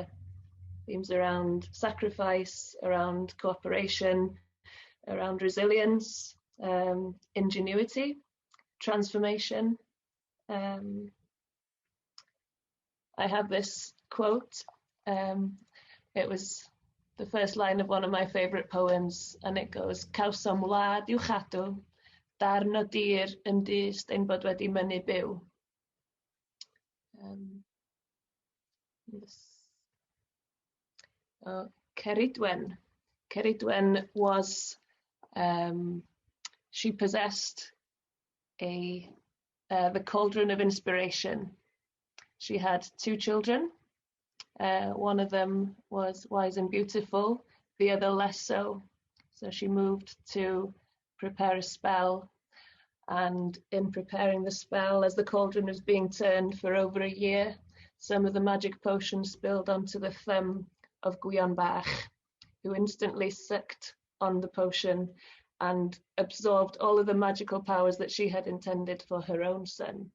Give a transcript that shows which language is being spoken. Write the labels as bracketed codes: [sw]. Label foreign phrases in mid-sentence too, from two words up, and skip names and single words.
[en] Themes around sacrifice, around cooperation, around resilience, ingenuity, transformation. I have this quote. It was the first line of one of my favourite poems, and it goes, [cy] "Cawsom wlad i'w chadw, darn o dir yn dyst ein bod wedi mynnu byw." [en] Ceridwen. Ceridwen was, she possessed the cauldron of inspiration. She had 2 children. One of them was wise and beautiful, the other less so. So she moved to prepare a spell, and in preparing the spell, as the cauldron was being turned for over a year, some of the magic potion spilled onto the thumb of Gwion Bach, who instantly sucked on the potion and absorbed all of the magical powers that she had intended for her own son.